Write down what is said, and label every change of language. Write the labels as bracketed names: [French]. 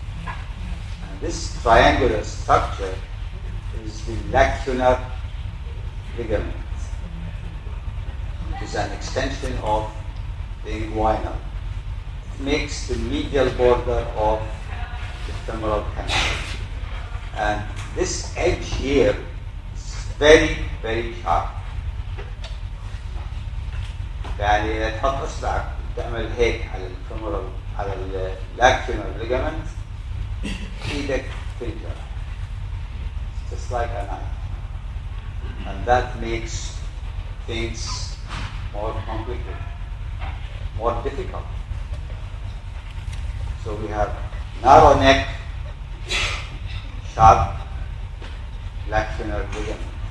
[English] And this triangular structure is the lacunar ligament, which is an extension of the inguinal. It makes the medial border of the femoral canal. And this edge here is very, very sharp. [Arabic] يعني إذا تحط إصبعك تعمل هيك على الفيمورال على اللاكيونال ليجامنت [English] edict finger, just like a knife. And that makes things more complicated, more difficult. So we have narrow neck, sharp lacunal ligament.